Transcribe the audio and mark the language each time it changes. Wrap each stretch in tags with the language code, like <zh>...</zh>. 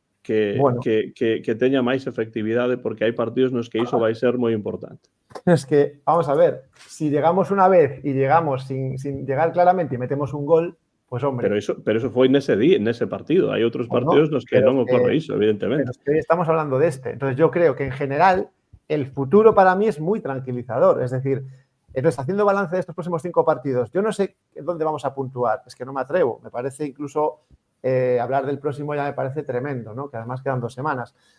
<gl>Que teña máis efectividade, porque hai partidos nos que iso vai ser moi importante.</gl> <es>Es que, vamos a ver, si llegamos una vez y llegamos sin llegar claramente y metemos un gol, pues hombre.</es> <gl>Pero eso foi nese partido. Hai outros partidos nos que non ocorre iso, evidentemente.</gl> <es>Pero estamos hablando de este. Entonces yo creo que en general el futuro para mí es muy tranquilizador. Es decir, entonces haciendo balance de estos próximos 5 partidos, yo no sé dónde vamos a puntuar. Es que no me atrevo. Me parece incluso hablar del próximo ya me parece tremendo, ¿no? Que además quedan 2 semanas.</es>